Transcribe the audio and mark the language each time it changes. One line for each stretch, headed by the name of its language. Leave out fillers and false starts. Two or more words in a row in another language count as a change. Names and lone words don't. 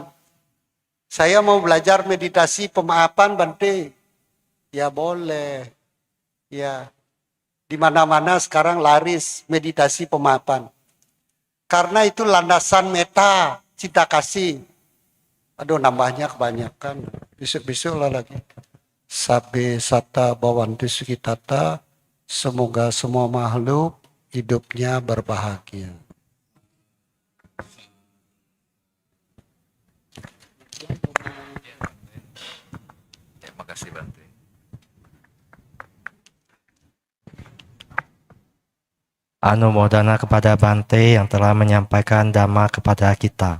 Indonesian: Saya mau belajar meditasi pemaafan, Bante. Ya boleh. Ya, di mana-mana sekarang laris meditasi pemaafan. Karena itu landasan meta, cinta kasih. Aduh, nambahnya kebanyakan. Besok-besok lah lagi.
Pali: Sabe sata bawanti sukitata,
Indonesian: semoga semua makhluk hidupnya berbahagia. Terima kasih Bante. Anumodana kepada Bante yang telah menyampaikan Dhamma kepada kita.